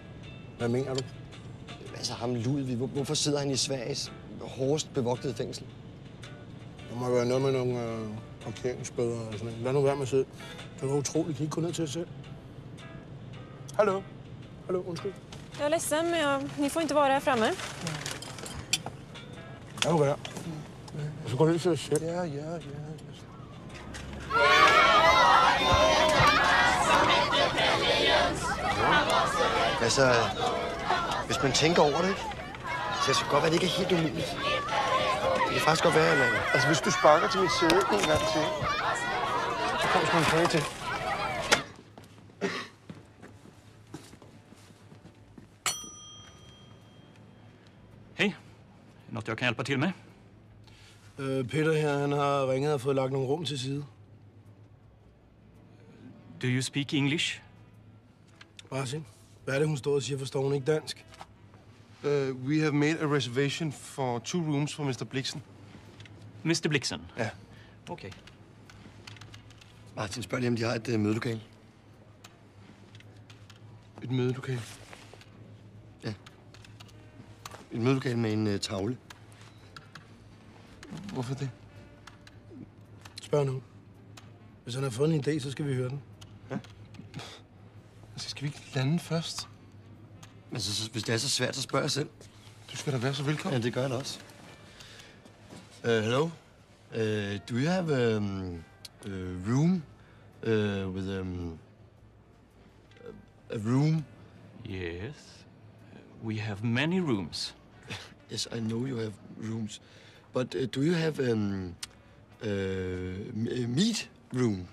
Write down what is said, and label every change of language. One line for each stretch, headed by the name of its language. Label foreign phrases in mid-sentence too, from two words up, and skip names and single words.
Danish: Hvad mener du? Altså ham Ludvig, hvorfor sidder han i Sveriges hårdest bevogtede fængsel? Der må være noget med nogle parkeringsbøder og sådan noget. Lad nu være med at sidde. Det var utroligt. Kan I ikke gå ned til os selv? Hallo? Hallo, undskyld.
Swedish: Jag är ledsen, men ni får inte vara här framme.
Danish: Lad nu være. Og så gå ned til os selv. Ja. Altså, hvis man tænker over det, ikke? Så det kan godt være, at det ikke er helt umuligt. Det kan faktisk godt være, at man... Altså, hvis du sparker til mit sæde en gang til, så kommer sgu en kage til. Hej.
Swedish: Något jag kan hjälpa till med?
Danish: Peter her, han har ringet og fået lagt nogle rum til side.
English: Do you speak English?
Danish: Martin, hvad er det, hun står og siger? Forstår hun ikke dansk?
English: We have made a reservation for 2 rooms for Mr. Blixen. Mr. Blixen?
Danish: Ja. Okay. Martin, spørg lige, om de har et mødelokale. Et mødelokale. Ja. Et mødelokale med en tavle. Hvorfor det? Spørg nu. Hvis han har fundet en idé, så skal vi høre den. Altså, skal vi ikke lande først? Men hvis det er så svært, så spørger jeg selv. Du skal da være så velkommen. Ja, det gør jeg da også.
English: Hello? Do you have a room with a room? Yes. We have many rooms. Yes, I know you have rooms. But do you have a meat room?